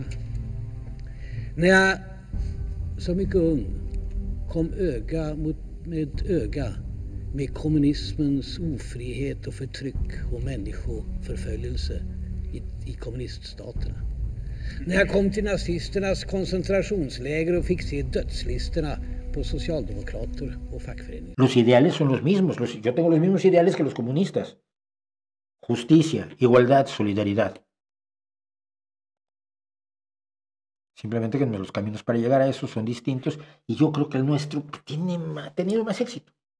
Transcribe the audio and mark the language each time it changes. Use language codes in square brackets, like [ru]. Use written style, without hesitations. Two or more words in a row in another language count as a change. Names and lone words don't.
[sv] När jag som mycket ung kom med öga med kommunismens ofrihet och förtryck och människoförföljelse i kommuniststaterna. När jag kom till nazisternas koncentrationsläger och fick se dödslistorna på socialdemokrater och fackföreningar. [es] Los ideales son los mismos. Yo tengo los mismos ideales que los comunistas. Justicia, igualdad, solidaridad. Simplemente que los caminos para llegar a eso son distintos y yo creo que el nuestro ha tenido más éxito.